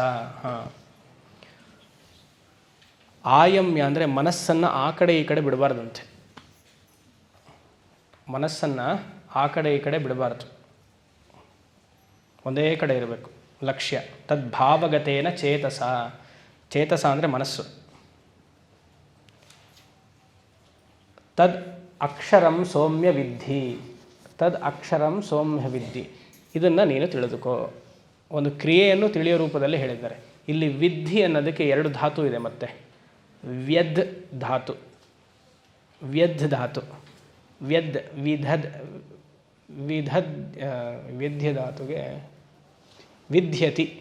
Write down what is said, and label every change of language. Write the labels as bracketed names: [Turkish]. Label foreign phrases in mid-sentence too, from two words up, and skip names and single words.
[Kannada] ಹಾಂ, ಆಯಮ್ಯ ಅಂದರೆ ಮನಸ್ಸನ್ನು ಆ ಕಡೆ ಈ ಕಡೆ ಬಿಡಬಾರ್ದಂತೆ. ಮನಸ್ಸನ್ನು ಆ ಕಡೆ ಈ ಕಡೆ ಬಿಡಬಾರ್ದು, ಒಂದೇ ಕಡೆ ಇರಬೇಕು ಲಕ್ಷ್ಯ. [Sanskrit] ತದ್ಭಾವಗತೇನ ಚೇತಸ. [Kannada] ಚೇತಸ ಅಂದರೆ ಮನಸ್ಸು. [Sanskrit] ತದ್ ಅಕ್ಷರಂ ಸೌಮ್ಯ ವಿದ್ಧಿ, ತದ್ ಅಕ್ಷರಂ ಸೌಮ್ಯ ವಿದ್ಧಿ. [Kannada] ಇದನ್ನು ನೀನು ತಿಳಿದುಕೋ. ಒಂದು ಕ್ರಿಯೆಯನ್ನು ತಿಳಿಯೋ ರೂಪದಲ್ಲಿ ಹೇಳಿದ್ದಾರೆ. ಇಲ್ಲಿ ವಿದ್ಧಿ ಅನ್ನೋದಕ್ಕೆ ಎರಡು ಧಾತು ಇದೆ. ಮತ್ತೆ ವ್ಯದ್ ಧಾತು, ವ್ಯದ್ ಧಾತು, ವ್ಯದ್ ವಿಧದ್ ವಿಧ್ಯ ಧಾತುಗೆ ವಿದ್ಯತಿ.